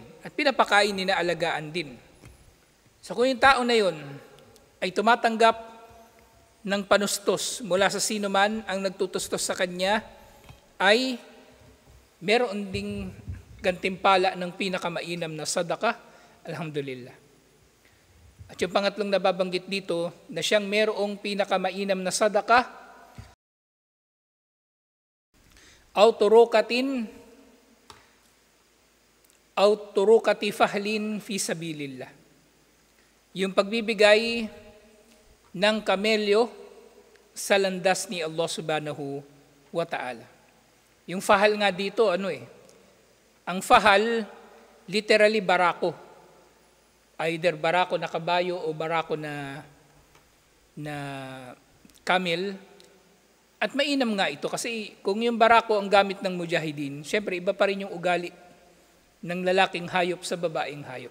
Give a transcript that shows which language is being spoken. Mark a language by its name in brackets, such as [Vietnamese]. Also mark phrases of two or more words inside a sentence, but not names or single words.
[Filipino] At pinapakain nila, alagaan din. So kung yung tao na yun ay tumatanggap ng panustos mula sa sino man ang nagtutustos sa kanya, ay meron ding gantimpala ng pinakamainam na sadaka, alhamdulillah. At yung pangatlong nababanggit dito, na siyang merong pinakamainam na sadaka, [Arabic] أو طروقة فحل في سبيل الله. [Filipino] Yung pagbibigay ng kamelyo sa landas ni Allah [Arabic] سبحانه وتعالى. [Filipino] Yung fahal nga dito, ang fahal, literally barako. Either barako na kabayo o barako na camel. At mainam nga ito kasi kung yung barako ang gamit ng mujahidin, syempre iba pa rin yung ugali ng lalaking hayop sa babaeng hayop.